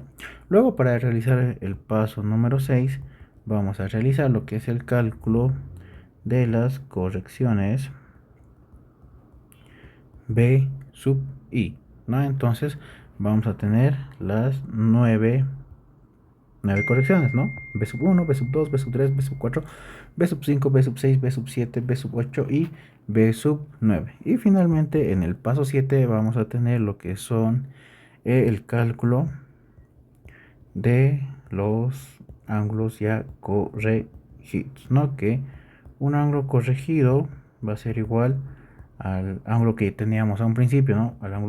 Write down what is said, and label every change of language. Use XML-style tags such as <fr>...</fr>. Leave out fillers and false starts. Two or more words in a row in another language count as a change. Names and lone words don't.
<es>Luego, para realizar el paso número 6, vamos a realizar lo que es el cálculo de las correcciones B sub i, ¿no? Entonces vamos a tener las 9 correcciones, ¿no? B sub 1, B sub 2, B sub 3, B sub 4, B sub 5, B sub 6, B sub 7, B sub 8 y B sub 9. Y finalmente en el paso 7 vamos a tener lo que son el cálculo de los ángulos ya corregidos, ¿no? Que un ángulo corregido va a ser igual al ángulo que teníamos a un principio, ¿no?</es>